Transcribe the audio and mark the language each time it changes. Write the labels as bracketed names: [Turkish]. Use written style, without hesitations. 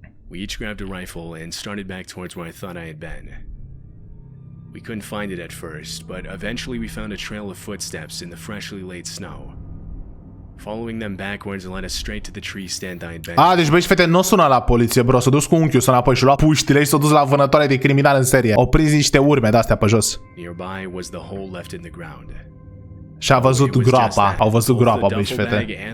[English] We each grabbed a rifle and started back towards where I thought I had been. We couldn't find it at first, but eventually we found a trail of footsteps in the freshly laid snow. Following them backwards led us straight to the tree stand I had been. [Romanian] Deci băi, fete, nu sună la poliție, bro, s-a dus cu unchiul, s-a înapoi și lua puștile și s-a dus la vânătoare de criminal în serie. Au prins niște urme de-astea pe jos. [English] Nearby was the hole left in the ground. [Romanian] Și a văzut groapa, au văzut groapa, băi, fete.